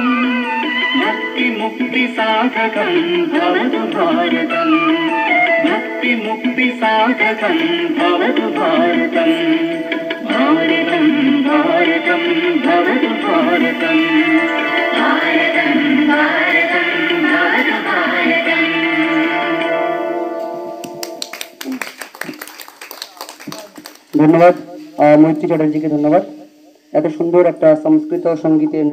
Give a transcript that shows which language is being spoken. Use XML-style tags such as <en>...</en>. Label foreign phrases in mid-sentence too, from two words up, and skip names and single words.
<sa>भक्तिमुक्तिसाधकं भवतु भारतम् भक्तिमुक्तिसाधकं भवतु भारतम् भारतं भारतं भवतु भारतम् भारतं भारतं भवतु भारतम्।</sa> <bn>ধন্যবাদ মৈত্রী চ্যাটার্জিকে, ধন্যবাদ। এত সুন্দর একটা সংস্কৃত সঙ্গীতের</bn>